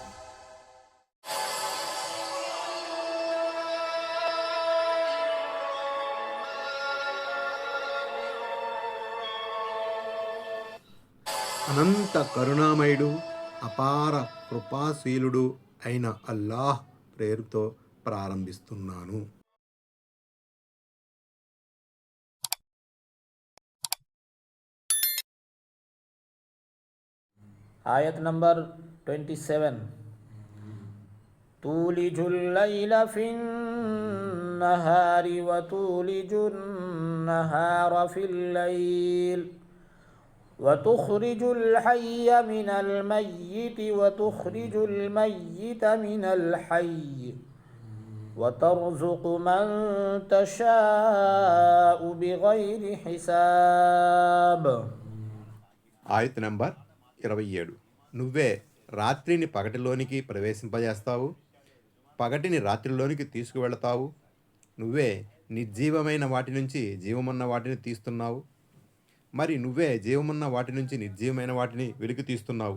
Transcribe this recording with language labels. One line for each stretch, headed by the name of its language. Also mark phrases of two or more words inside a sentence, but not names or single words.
Telugu: అనంత కరుణామయుడు, అపార కృపాశీలుడు అయిన అల్లాహ్ పేరుతో ప్రారంభిస్తున్నాను.
Hindi: आयत नंबर 27
Arabic: تولج الليل في النهار وتولج النهار في الليل وتخرج الحي من الميت وتخرج الميت من الحي وترزق من تشاء بغير حساب.
Telugu: ఆయత్ నంబర్ 27. నువ్వే రాత్రిని పగటిలోనికి ప్రవేశింపజేస్తావు, పగటిని రాత్రిలోనికి తీసుకువెళతావు. నువ్వే నిర్జీవమైన వాటి నుంచి జీవమున్న వాటిని తీస్తున్నావు, మరి నువ్వే జీవమున్న వాటి నుంచి నిర్జీవమైన వాటిని వెలికి తీస్తున్నావు.